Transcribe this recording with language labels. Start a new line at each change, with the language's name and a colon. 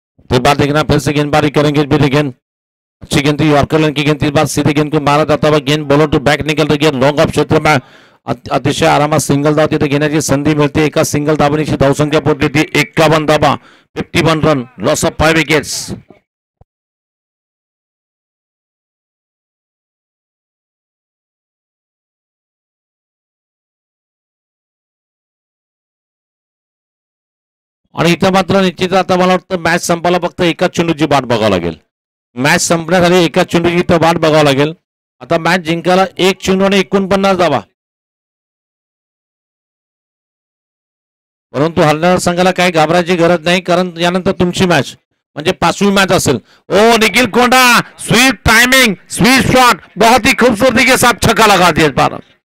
Hindi: फिर बार देखना, फिर से गेंदबाजी करेंगे भी गेंद, अच्छी गेंद थी, यॉर्कर लाइन की गेंद थी, इस बार सीधे गेंद को मारा जाता हुआ गेंद बॉलर टू बॅक निकल रही है लॉन्ग ऑफ क्षेत्र में
Marathi: अतिशय आरामात सिंगल धाव तिथे घेण्याची संधी मिळते. एका सिंगल धावणीची धावसंख्या पोहोचली ती 51 धावा, 51 रन, लॉस ऑफ 5 विकेट्स. आणि इथं मात्र निश्चित आता मला वाटतं मॅच संपायला फक्त एकाच चेंडूची वाट बघावं लागेल. मॅच संपण्यासाठी एकाच चेंडूची इथं वाट बघावं लागेल. आता मॅच जिंकायला एक चेंडू आणि 49 धावा. परंतु हरणाऱ्या संघाला काही घाबरायची गरज नाही, कारण यानंतर तुमची मॅच म्हणजे 5वी मैच असेल.
Hindi: ओ निखिल कोंडा, स्वीट टाइमिंग, स्वीट शॉट, बहुत ही खूबसूरती के साथ छक्का लगा दिया भारत.